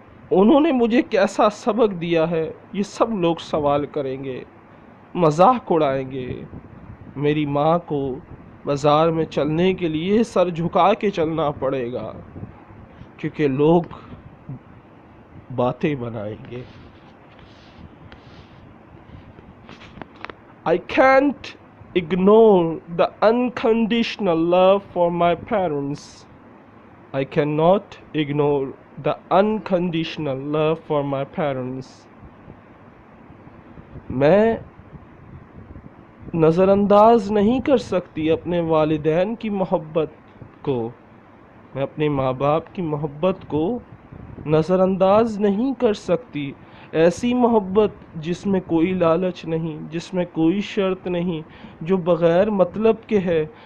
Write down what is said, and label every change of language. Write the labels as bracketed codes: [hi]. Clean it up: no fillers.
[ur] انہوں نے مجھے کیسا سبق دیا ہے، یہ سب لوگ سوال کریں گے، مذاق اڑائیں گے۔ میری ماں کو بازار میں چلنے کے لیے سر جھکا کے چلنا پڑے گا، کیونکہ لوگ باتیں بنائیں گے۔ [en] I can't ignore the unconditional love for my parents. I cannot ignore the unconditional love for my parents. [ur] میں نظر انداز نہیں کر سکتی اپنے والدین کی محبت کو، میں اپنے ماں باپ کی محبت کو نظر انداز نہیں کر سکتی۔ ایسی محبت جس میں کوئی لالچ نہیں، جس میں کوئی شرط نہیں، جو بغیر مطلب کے ہے،